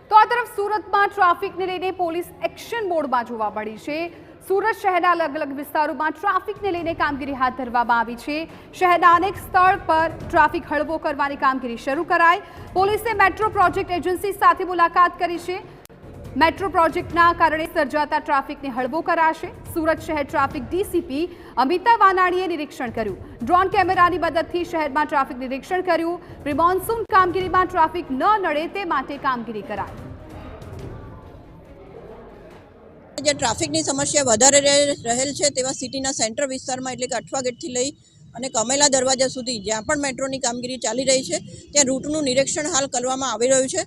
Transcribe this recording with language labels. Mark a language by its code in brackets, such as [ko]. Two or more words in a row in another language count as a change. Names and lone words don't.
[gu] તરફ સૂરતમાં ટ્રાફિકને લઈને પોલીસ એક્શન મોડમાં જોવા મળી છે। સૂરત શહેરના અલગ અલગ વિસ્તારોમાં ટ્રાફિકને લઈને કામગીરી હાથ ધરવામાં આવી છે। શહેરના અનેક સ્થળ પર ટ્રાફિક હળવો કરવાની કામગીરી શરૂ કરાઈ। પોલીસે મેટ્રો પ્રોજેક્ટ એજન્સી સાથે મુલાકાત કરી છે। મેટ્રો પ્રોજેક્ટના કારણે સર્જાતા ટ્રાફિકને હળવો કરાશે। સૂરત શહેર ટ્રાફિક ડીસીપી અમિતા વાનાણીએ નિરીક્ષણ કર્યું। ડ્રોન કેમેરાની મદદથી શહેરમાં ટ્રાફિક નિરીક્ષણ કર્યું। પ્રી મોન્સૂન કામગીરીમાં ટ્રાફિક ન નડે તે માટે કામગીરી કરાઈ। જે ટ્રાફિકની સમસ્યા વધારે રહેલ છે તેવા સિટીના સેન્ટર વિસ્તારમાં એટલે કે અઠવા ગેટથી લઈ અને કમેલા દરવાજા સુધી જ્યાં પણ મેટ્રોની કામગીરી ચાલી રહી છે ત્યાં રૂટનું નિરીક્ષણ હાલ કરવામાં આવી રહ્યું છે।